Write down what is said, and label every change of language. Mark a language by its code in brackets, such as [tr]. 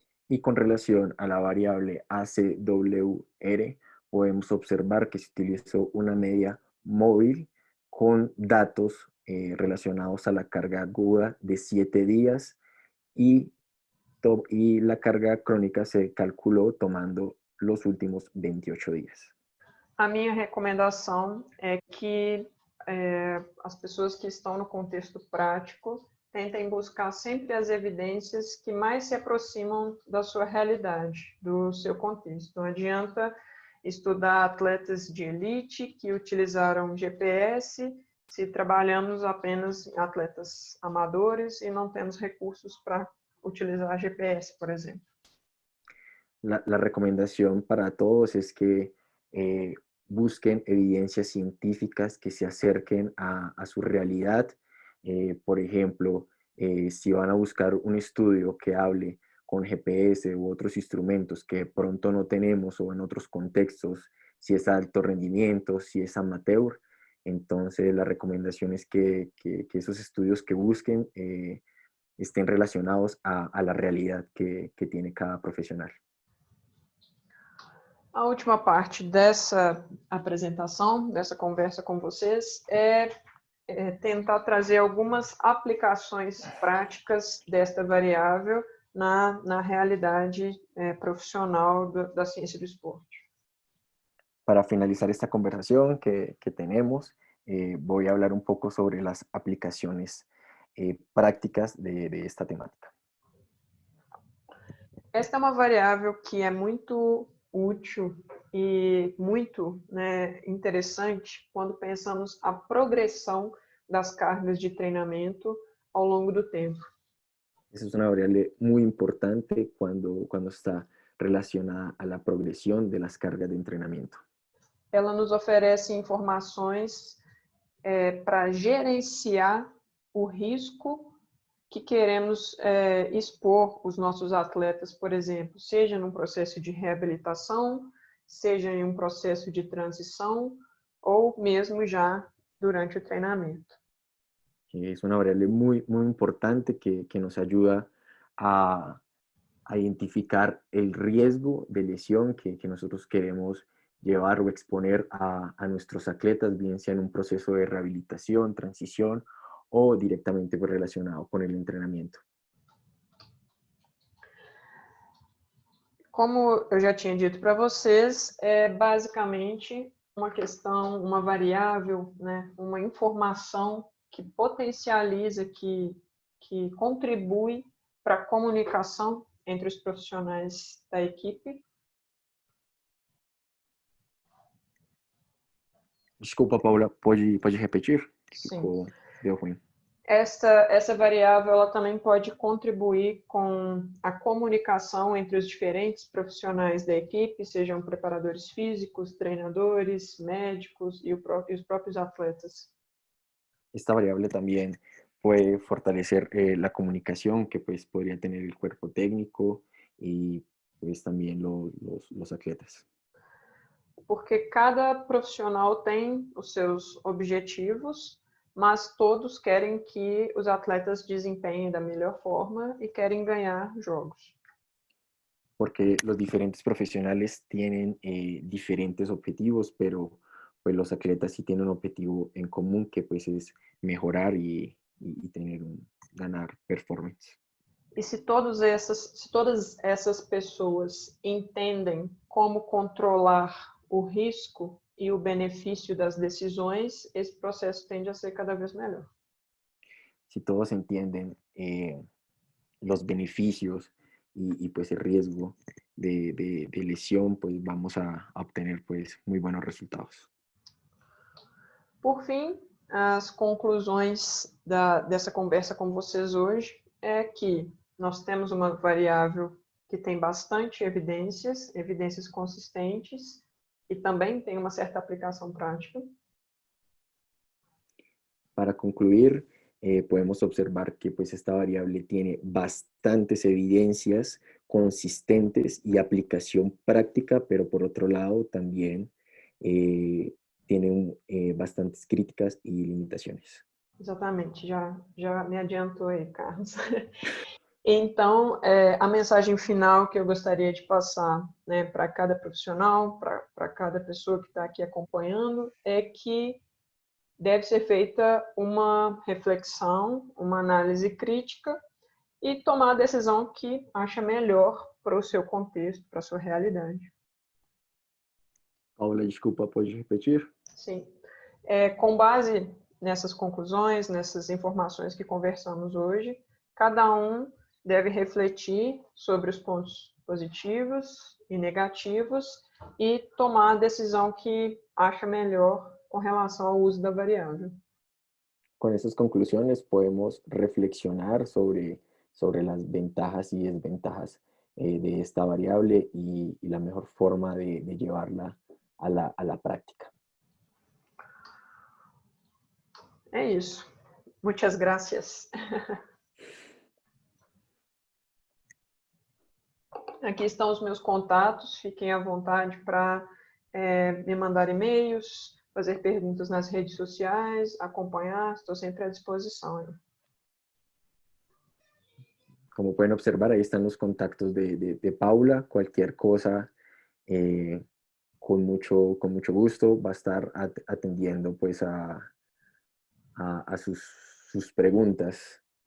[es] Y con relación a la variable ACWR, podemos observar que se utilizó una media móvil con datos relacionados a la carga aguda de 7 días y la carga crónica se calculou tomando los últimos 28 días. [pt] A minha recomendação é que as pessoas que estão no contexto prático tentem buscar sempre as evidências que mais se aproximam da sua realidade, do seu contexto. Não adianta estudar atletas de elite que utilizaram GPS se trabalhamos apenas em atletas amadores e não temos recursos para utilizar GPS, por exemplo. [es] La recomendación para todos es que busquen evidencias científicas que se acerquen a su realidad. Por ejemplo, si van a buscar un estudio que hable con GPS u otros instrumentos que pronto no tenemos o en otros contextos, si es alto rendimiento, si es amateur, entonces la recomendación es que esos estudios que busquen estén relacionados a la realidad que tiene cada profesional. [pt] A última parte dessa apresentação, dessa conversa com vocês, é tentar trazer algumas aplicações práticas desta variável na realidade profissional da ciência do esporte. [es] Para finalizar esta conversación que tenemos, voy a hablar un poco sobre las aplicaciones prácticas de esta temática. [pt] Esta é uma variável que é muito útil e muito interessante quando pensamos a progressão das cargas de treinamento ao longo do tempo. [es] Esa es una variable muy importante cuando está relacionada a la progresión de las cargas de entrenamiento. [pt] Ela nos oferece informações para gerenciar o risco que queremos expor os nossos atletas, por exemplo, seja num processo de reabilitação, seja em um processo de transição, ou mesmo já durante o treinamento. [es] Es una variable muy, muy importante que nos ayuda a identificar el riesgo de lesión que nosotros queremos llevar o exponer a nuestros atletas, bien sea en un proceso de rehabilitación, transición o directamente pues, relacionado con el entrenamiento. [pt] Como eu já tinha dito para vocês, é basicamente uma questão, uma variável, né, uma informação que potencializa, que contribui para a comunicação entre os profissionais da equipe. Desculpa, Paula, pode repetir? Sim. Deu ruim. Essa variável ela também pode contribuir com a comunicação entre os diferentes profissionais da equipe, sejam preparadores físicos, treinadores, médicos e os próprios atletas. [es] Esta variable también puede fortalecer la comunicación que pues, podría tener el cuerpo técnico y pues, también los atletas. [pt] Porque cada profissional tem os seus objetivos, mas todos querem que os atletas desempenhem da melhor forma e querem ganhar jogos. [es] Porque los diferentes profesionales tienen diferentes objetivos, pero pues los atletas sí tienen un objetivo en común que pues es mejorar y tener ganar performance. [pt] E se todas essas pessoas entendem como controlar o risco e o benefício das decisões, esse processo tende a ser cada vez melhor. [es] Si todos entienden los beneficios y pues el riesgo de lesión, pues vamos a obtener pues muy buenos resultados. [pt] Por fim, as conclusões dessa conversa com vocês hoje é que nós temos uma variável que tem bastante evidências consistentes, e também tem uma certa aplicação prática. [es] Para concluir, podemos observar que pues, esta variable tiene bastantes evidencias consistentes y aplicación práctica, pero por otro lado también tiene bastantes críticas y limitaciones. [pt] Exatamente, já me adiantou aí, Carlos. Então, a mensagem final que eu gostaria de passar, né, para cada profissional, para cada pessoa que está aqui acompanhando, é que deve ser feita uma reflexão, uma análise crítica e tomar a decisão que acha melhor para o seu contexto, para a sua realidade. Paula, desculpa, pode repetir? Sim. Com base nessas conclusões, nessas informações que conversamos hoje, cada um deve refletir sobre os pontos positivos e negativos e tomar a decisão que acha melhor com relação ao uso da variável. [es] Con esas conclusiones podemos reflexionar sobre las ventajas y desventajas de esta variable y la mejor forma de llevarla a la práctica. [pt] É isso. [es] Muchas gracias. [pt] Aqui estão os meus contatos, fiquem à vontade para me mandar e-mails, fazer perguntas nas redes sociais, acompanhar, estou sempre à disposição. [es] Como pueden observar, ahí están los contactos de Paula. Cualquier cosa, con mucho gusto, va a estar atendiendo pues, a sus preguntas.